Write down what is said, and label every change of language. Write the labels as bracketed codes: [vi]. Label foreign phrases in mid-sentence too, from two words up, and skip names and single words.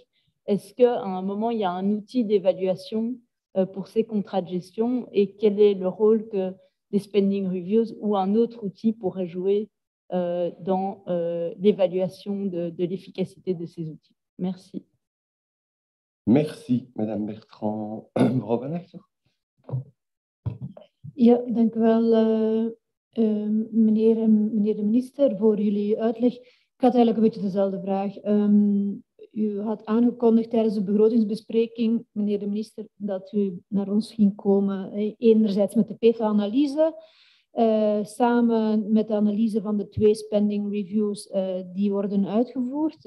[fr] Est-ce qu'à un moment, il y a un outil d'évaluation pour ces contrats de gestion et quel est le rôle que les [en] spending reviews [fr] ou un autre outil pourrait jouer dans l'évaluation de l'efficacité de ces outils? Merci. Merci, Madame Bertrand. [nl] Mevrouw Van Achter. Ja, dank u wel, meneer de minister, voor jullie uitleg. Ik had eigenlijk een beetje dezelfde vraag. U had aangekondigd tijdens de begrotingsbespreking, meneer de minister, dat u naar ons ging komen, enerzijds met de PEFA-analyse, samen met de analyse van de 2 [en] spending reviews [nl] die worden uitgevoerd.